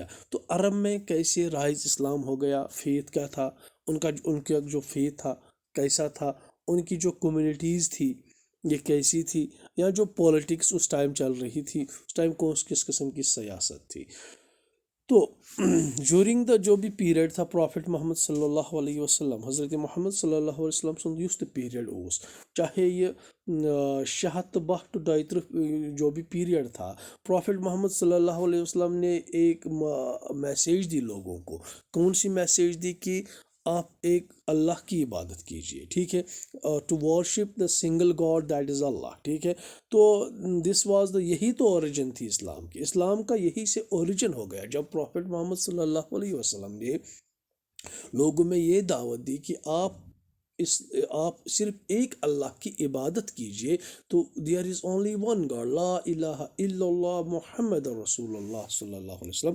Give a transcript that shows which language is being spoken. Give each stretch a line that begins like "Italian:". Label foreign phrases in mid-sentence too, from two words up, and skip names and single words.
Urdu: تو عرب میں کیسے رائز اسلام ہو گیا، فیتھ کیا تھا ان کا جو فیتھ تھا کیسا تھا، ان کی جو کمیونٹیز تھی یہ کیسی تھی، یا جو پولیٹکس اس ٹائم چل رہی تھی اس ٹائم کس قسم کی سیاست تھی. تو
English: during the
Urdu: جو بھی پیریڈ تھا پروفٹ محمد
Arabic: صلی اللہ علیہ وسلم،
Urdu: حضرت محمد
Arabic: صلی اللہ علیہ وسلم
Kashmiri: سُنٛد یُس تہِ پیریڈ اوس،
Urdu: چاہے یہ 600 to 230 جو بھی پیریڈ تھا، پروفٹ محمد
Arabic: صلی اللہ علیہ وسلم
Urdu: نے ایک میسیج دی لوگوں کو. کون سی میسیج دی؟ کہ آپ ایک اللہ کی عبادت کیجئے، ٹھیک ہے.
English: to worship the single God that is Allah,
Urdu: ٹھیک ہے. تو
English: this was the
Urdu: یہی تو اوریجن تھی اسلام کی. اسلام کا یہی سے اوریجن ہو گیا جب پروفٹ محمد
Arabic: صلی اللہ علیہ وسلم
Urdu: نے لوگوں میں یہ دعوت دی کہ آپ آپ صرف ایک اللہ کی عبادت کیجئے، تو
English: there is only one God,
Arabic: لا الہ الا اللہ محمد رسول اللہ صلی اللہ علیہ وسلم۔